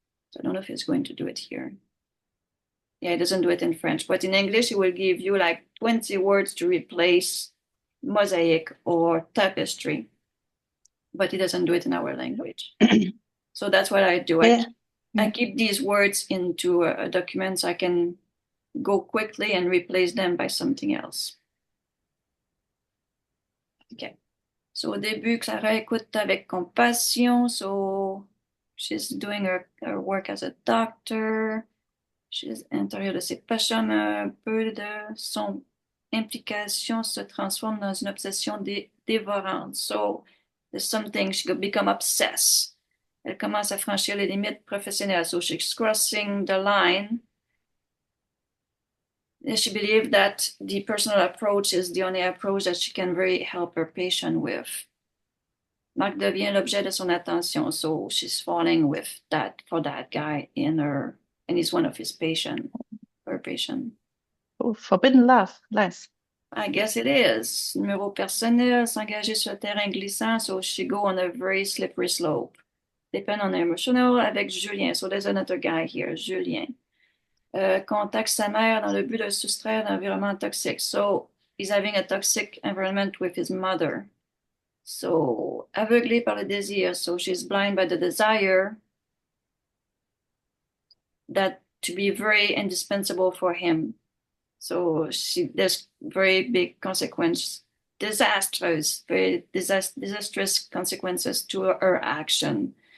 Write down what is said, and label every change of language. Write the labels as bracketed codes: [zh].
[en] So I don't know if it's going to do it here. Yeah, it doesn't do it in French, but in English, it will give you like 20 words to replace mosaic or tapestry, but it doesn't do it in our language. So that's what I do. I keep these words into a document so I can go quickly and replace them by something else. Okay. [fr] So au début, Clara écoute avec compassion. [en] So she's doing her work as a doctor. [fr] She's intérieur de ses passions, mais un peu de son implication se transforme dans une obsession dévorante. [en] So there's something, she could become obsessed. [fr] Elle commence à franchir les limites professionnelles. [en] So she's crossing the line. And she believes that the personal approach is the only approach that she can really help her patient with. [fr] Marc devient l'objet de son attention. [en] So she's falling with that for that guy and he's one of his patient, her patient. Oh, forbidden love, nice. I guess it is. [fr] Numéro personnel, s'engager sur le terrain glissant, [en] so she go on a very slippery slope. Depend on emotional avec Julien. So there's another guy here, Julien. [fr] contacte sa mère dans le but de le soustraire d'un environnement toxique. [en] So he's having a toxic environment with his mother. [fr] So aveuglée par le désir. [en] So she's blind by the desire that to be very indispensable for him. So there's very big consequences, very disastrous consequences to her action.